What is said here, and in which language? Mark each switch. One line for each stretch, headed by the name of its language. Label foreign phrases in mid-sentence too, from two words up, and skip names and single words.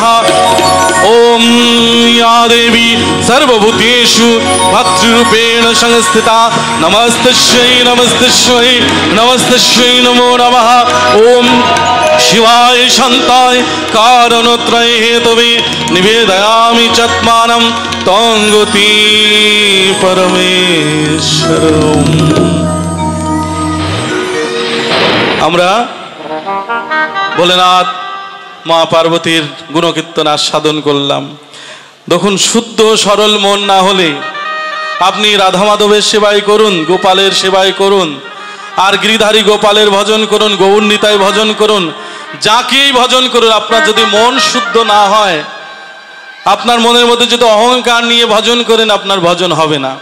Sanskrit: ओम या देवी सर्वभूतेषु मातृरूपेण संस्थिता नमस्तस्यै नमस्तस्यै नमस्तस्यै नमो नमः। ओम शिवाय शान्ताय कारणत्रय हेतवे निवेदयामि चत्मानं तंगति परमेश्वरम्।
Bangla: আমরা ভোলেনাথ মা পার্বতীর গুণকীর্তন আস্বাদন করলাম। দেখুন, শুদ্ধ সরল মন না হলে আপনি রাধা মাধবের সেবাই করুন, গোপালের সেবাই করুন, আর গিরিধারী গোপালের ভজন করুন, গৌর নিতাই ভজন করুন, যাকেই ভজন করুন, আপনার যদি মন শুদ্ধ না হয়, আপনার মনের মধ্যে যদি অহংকার নিয়ে ভজন করেন, আপনার ভজন হবে না।